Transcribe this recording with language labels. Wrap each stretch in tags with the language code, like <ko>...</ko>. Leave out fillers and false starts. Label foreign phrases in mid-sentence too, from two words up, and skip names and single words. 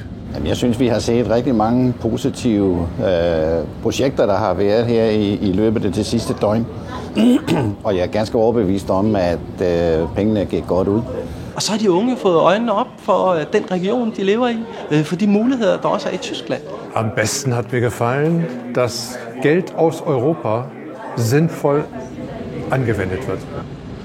<da>Jeg synes, vi har set rigtig mange positive projekter, der har været her i løbet af det sidste døgn. Og jeg er ganske overbevist om, at pengene gik godt ud. Og så har de unge fået øjnene op for den region, de lever i, for de muligheder, der også er i Tyskland.</da> <de>Am besten hat mir gefallen, dass Geld aus Europa sinnvoll angewendet wird.</de>